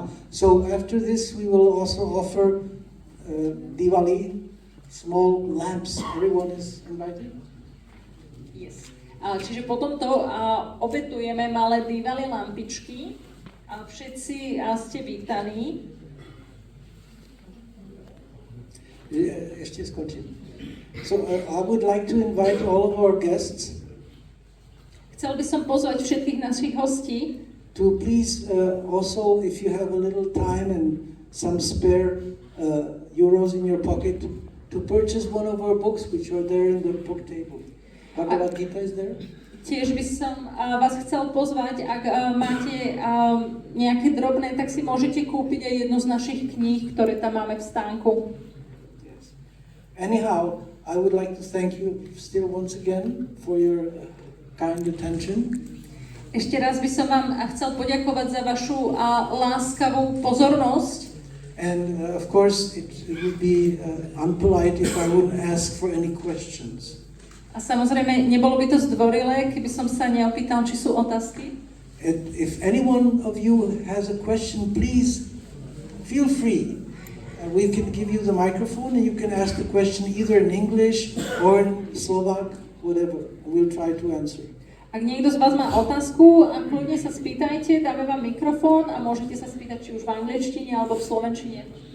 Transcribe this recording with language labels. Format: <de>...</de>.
<en>So after this we will also offer Diwali, small lamps. Everyone is invited? Yes.</en> <sk>Čiže potom to obetujeme malé Diwali lampičky a všetci ste vítaní. Ešte skončím.</sk> <en>So I would like to invite all of our guests</en> <sk>Chcel by som pozvať všetkých našich hostí,</sk> <en>to please also, if you have a little time and some spare euros in your pocket, to purchase one of our books which are there in the book table. Bhagavad Gita is there.</en> <sk>tiež by som vás chcel pozvať, ak máte nejaké drobné, tak si môžete kúpiť aj jednu z našich kníh, ktoré tam máme v stánku.</sk> <en>Yes. Anyhow, I would like to thank you still once again for your kind attention.</en> <sk>Ešte raz by som vám chcel poďakovať za vašu láskavú pozornosť.</sk> <en>And of course, it would be unpolite if I wouldn't ask for any questions.</en> <sk>A samozrejme, nebolo by to zdvorilé, keby som sa neopýtal, či sú otázky.</sk> <en>And if any one of you has a question, please feel free. We can give you the microphone and you can ask the question either in English or in Slovak, whatever. We'll try to answer.</en> <sk>Ak niekto z vás má otázku, kľudne sa spýtajte, dáme vám mikrofón a môžete sa spýtať či už v angličtine alebo v slovenčine.</sk>